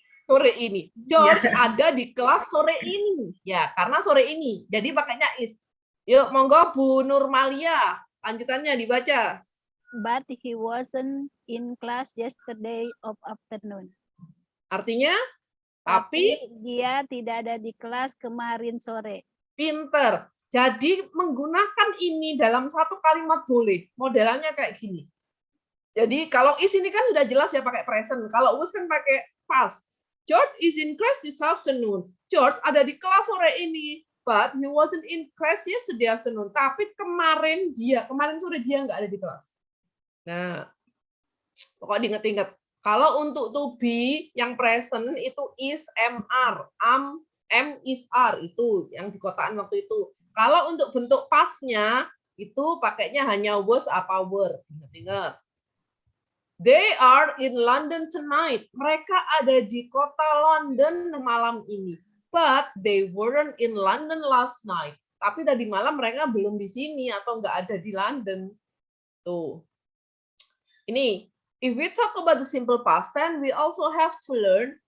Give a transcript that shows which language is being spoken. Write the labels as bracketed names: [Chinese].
[Indonesian] Sore ini. George ada di kelas sore ini. Ya, karena sore ini. Jadi pakainya is. Yuk, monggo Bu Nurmalia. Lanjutannya dibaca. [English] But he wasn't in class yesterday of afternoon. [Indonesian] Artinya? Tapi dia tidak ada di kelas kemarin sore. Pinter. Jadi menggunakan ini dalam satu kalimat boleh. Modelannya kayak gini. Jadi kalau is ini kan sudah jelas ya pakai present. Kalau was kan pakai past. [English] George is in class this afternoon. [Indonesian] George ada di kelas sore ini. [English] But he wasn't in class yesterday afternoon. [Indonesian] Tapi kemarin sore dia nggak ada di kelas. Nah, pokoknya diinget-inget. Kalau untuk to be yang present itu is, mr, am is are itu yang di kotaan waktu itu. Kalau untuk bentuk pastnya itu pakainya hanya was apa were. Ingat-ingat. [English] They are in London tonight. [Indonesian] Mereka ada di kota London malam ini. [English] But they weren't in London last night. [Indonesian] Tapi tadi malam mereka belum di sini atau nggak ada di London. Tuh. [English] Ini, if we talk about the simple past tense, we also have to learn.